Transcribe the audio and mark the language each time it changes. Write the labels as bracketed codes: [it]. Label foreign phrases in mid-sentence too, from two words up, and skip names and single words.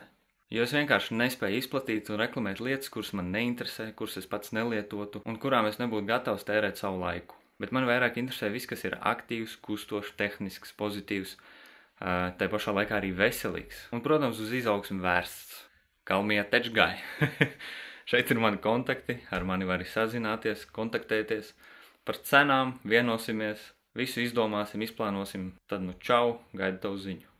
[lv] Jo es vienkārši nespēju izplatīt un reklamēt lietas, kuras man neinteresē, kuras es pats nelietotu un kurām es nebūtu gatavs tērēt savu laiku. Bet man vairāk interesē viss, kas ir aktīvs, kustošs, tehnisks, pozitīvs, tai pašā laikā arī veselīgs. Un, protams, uz izaugsmu vērsts. [en] Call me a tech guy. [lv] Šeit ir mani kontakti, ar mani var sazināties, kontaktēties. Par cenām vienosimies, visu izdomāsim, izplānosim, tad čau, gaidu tavu ziņu.